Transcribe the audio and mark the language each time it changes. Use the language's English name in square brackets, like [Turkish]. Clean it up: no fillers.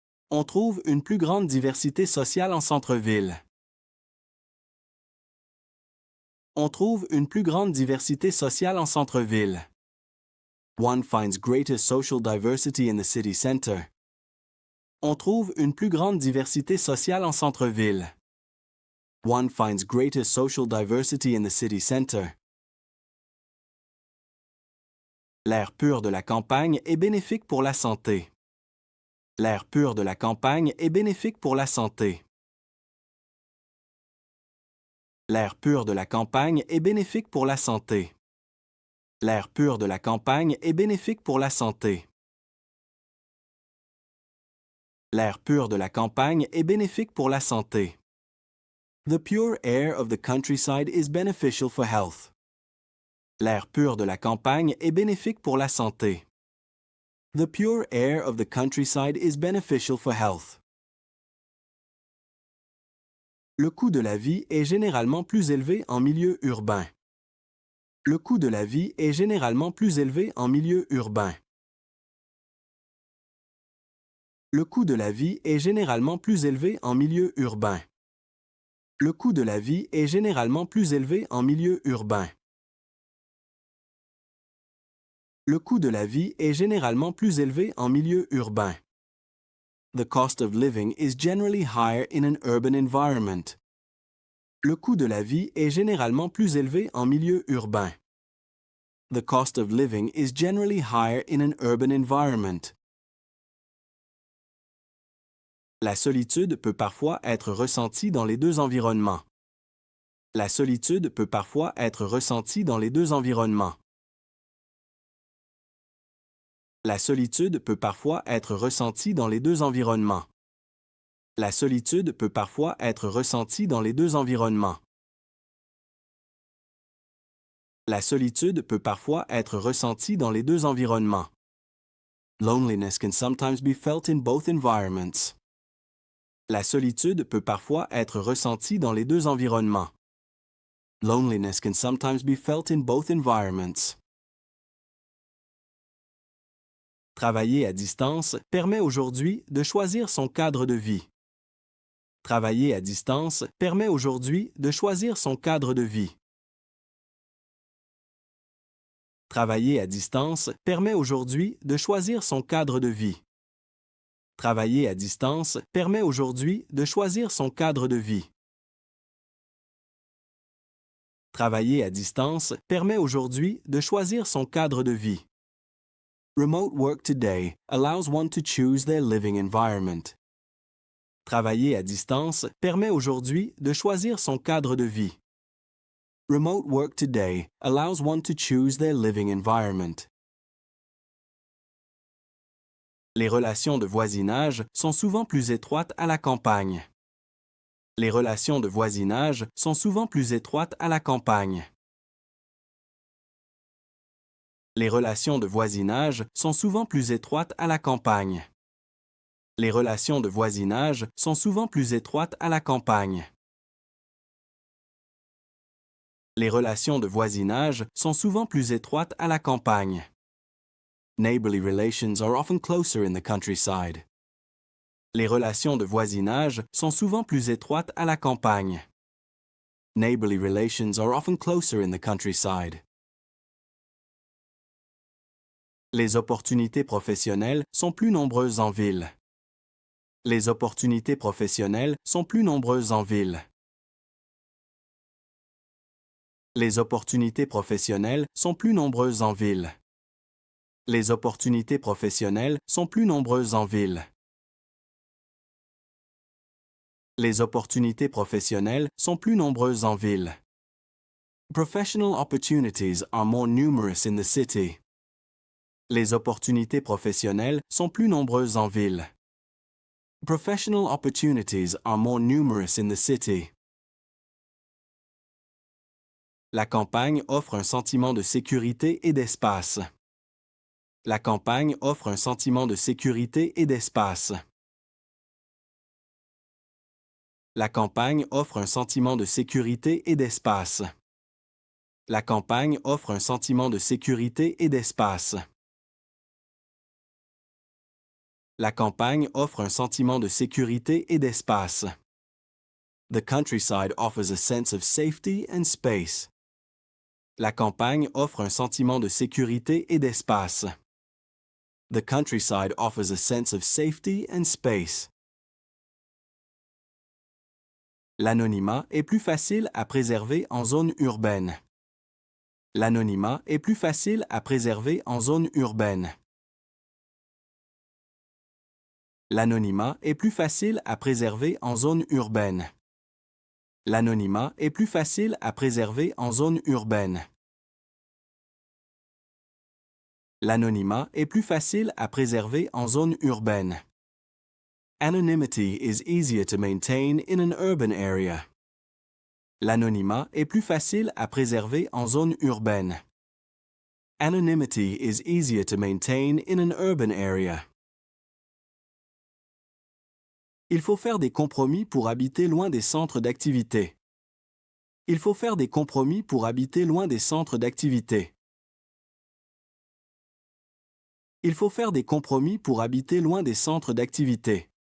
[French] On trouve une plus grande diversité sociale en centre-ville. On trouve une plus grande diversité sociale en centre-ville. [English] One finds greater social diversity in the city center. [French] On trouve une plus grande diversité sociale en centre-ville. [English] One finds greater social diversity in the city center. [French] L'air pur de la campagne est bénéfique pour la santé. L'air pur de la campagne est bénéfique pour la santé. L'air pur de la campagne est bénéfique pour la santé. L'air pur de la campagne est bénéfique pour la santé. L'air pur de la campagne est bénéfique pour la santé. [English] The pure air of the countryside is beneficial for health. [French] L'air pur de la campagne est bénéfique pour la santé. [English] The pure air of the countryside is beneficial for health. [French] Le coût de la vie est généralement plus élevé en milieu urbain. Le coût de la vie est généralement plus élevé en milieu urbain. Le coût de la vie est généralement plus élevé en milieu urbain. Le coût de la vie est généralement plus élevé en milieu urbain. Le coût de la vie est généralement plus élevé en milieu urbain. [English] The cost of living is generally higher in an urban environment. [French] Le coût de la vie est généralement plus élevé en milieu urbain. [English] The cost of living is generally higher in an urban environment. [French] La solitude peut parfois être ressentie dans les deux environnements. La solitude peut parfois être ressentie dans les deux environnements. La solitude peut parfois être ressentie dans les deux environnements. La solitude peut parfois être ressentie dans les deux environnements. La solitude peut parfois être ressentie dans les deux environnements. [English] Loneliness can sometimes be felt in both environments. [French] La solitude peut parfois être ressentie dans les deux environnements. [English] Loneliness can sometimes be felt in both environments. [French] Travailler à distance permet aujourd'hui de choisir son cadre de vie. Travailler à distance permet aujourd'hui de choisir son cadre de vie. Travailler à distance permet aujourd'hui de choisir son cadre de vie. Travailler à distance permet aujourd'hui de choisir son cadre de vie. Travailler à distance permet aujourd'hui de choisir son cadre de vie. [English] Remote work today allows one to choose their living environment. [French] Travailler à distance permet aujourd'hui de choisir son cadre de vie. [English] Remote work today allows one to choose their living environment. [French] Les relations de voisinage sont souvent plus étroites à la campagne. Les relations de voisinage sont souvent plus étroites à la campagne. Les relations de voisinage sont souvent plus étroites à la campagne. Les relations de voisinage sont souvent plus étroites à la campagne. Les relations de voisinage sont souvent plus étroites à la campagne. [English] Neighborly relations are often closer in the countryside. [French] Les relations de voisinage sont souvent plus étroites à la campagne. [English] Neighborly relations are often closer in the countryside. [French] Les opportunités professionnelles sont plus nombreuses en ville. Les opportunités professionnelles sont plus nombreuses en ville. Les opportunités professionnelles sont plus nombreuses en ville. Les opportunités professionnelles sont plus nombreuses en ville. Les opportunités professionnelles sont plus nombreuses en ville. [English] Professional opportunities are more numerous in the city. [French] Les opportunités professionnelles sont plus nombreuses en ville. [English] Professional opportunities are more numerous in the city. [French] La campagne offre un sentiment de sécurité et d'espace. La campagne offre un sentiment de sécurité et d'espace. La campagne offre un sentiment de sécurité et d'espace. La campagne offre un sentiment de sécurité et d'espace. La campagne offre un sentiment de sécurité et d'espace. [English] The countryside offers a sense of safety and space. [French] La campagne offre un sentiment de sécurité et d'espace. [English] The countryside offers a sense of safety and space. [French] L'anonymat est plus facile à préserver en zone urbaine. L'anonymat est plus facile à préserver en zone urbaine. L'anonymat est plus facile à préserver en zone urbaine. L'anonymat est plus facile à préserver en zone urbaine. L'anonymat est plus facile à préserver en zone urbaine. [English] Anonymity is easier to maintain in an urban area. [French] L'anonymat est plus facile à préserver en zone urbaine. [English] Anonymity is easier to maintain in an urban area. [French] Il faut faire des compromis pour habiter loin des centres d'activité. Il faut faire des compromis pour habiter loin des centres d'activité. Il faut faire des compromis pour habiter loin des centres d'activité.